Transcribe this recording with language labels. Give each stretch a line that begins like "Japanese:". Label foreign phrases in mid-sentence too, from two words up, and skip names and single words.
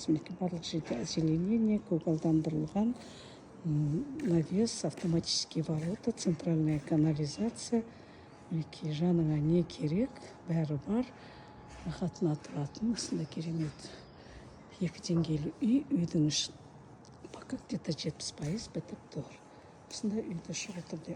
Kazakh: Мінекей барлық жерде
Russian: озеленение, көгалдандырылған навес, автоматические ворота, центральная канализация.
Kazakh: Мінекей жаныңа не керек, бәрі бар. Рахатына тұратын осындай керемет екі деңгейлі үй. Үйдің іші
Russian: пока где-то
Kazakh: 70% бітіп тұр. Осындай үйді шұғыл түрде